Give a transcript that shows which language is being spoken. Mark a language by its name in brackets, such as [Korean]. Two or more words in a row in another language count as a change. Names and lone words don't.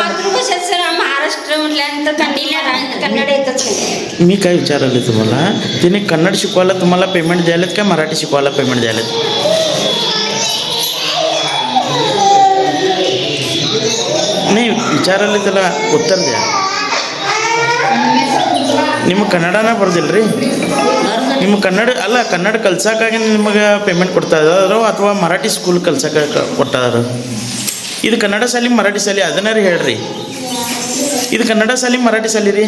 [Marathi] सर महाराष्ट्र म्हटल्यानंतर कन्नड येतच. मी काय विचारले तुम्हाला, तिने कन्नड शिकवायला तुम्हाला पेमेंट द्यायलेत काय मराठी शिकवायला पेमेंट द्यायलेत? नाही ವಿಚಾರಲ್ಲಿ त्याला उत्तर द्या. [Kannada] ನಿಮ್ಮ ಕನ್ನಡನ ಬರ್ದಿಲ್ರಿ? ನಿಮ್ಮ ಕನ್ನಡ ಅಲ್ಲ, ಕನ್ನಡ ಕಲ್ಸಕ್ಕಾಗಿ ನಿಮಗೆ ಪೇಮೆಂಟ್ ಕೊಡ್ತಾ ಇದ್ದಾರೋ ಅಥವಾ ಮರಾಠಿ ಸ್ಕೂಲ್ ಕಲ್ಸಕ್ಕೆ ಕೊಡ್ತಾ ಇದ್ದಾರೋ? ಇದು ಕನ್ನಡ ಶಾಲೆ ಮರಾಠಿ ಶಾಲೆ ಅದನ್ನಾರಿ ಹೇಳ್ರಿ. ಇದು ಕನ್ನಡ ಶಾಲೆ ಮರಾಠಿ ಶಾಲೆ ರೀ?